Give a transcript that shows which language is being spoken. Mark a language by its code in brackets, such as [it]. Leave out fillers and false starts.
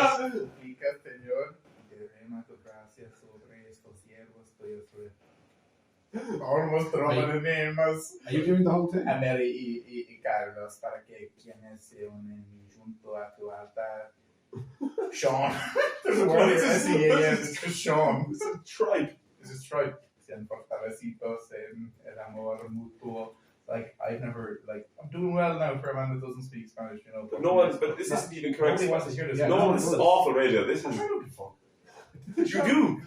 [es] Suplica, Señor, derrama tu gracia sobre estos siervos tuyos. [en] Almost Are you doing the whole thing? [es] A Mary y Carlos para que quienes se unen junto a tu altar. Sean. [en] There's a word it's just Sean. It's a tribe. It's a tribe. [es] Sean fortalecidos en el amor mutuo. [en] Like, I've never, I'm doing well now for a man that doesn't speak Spanish, you know. But this isn't even correct. Nobody wants to hear this. This is awful radio. This is. You do.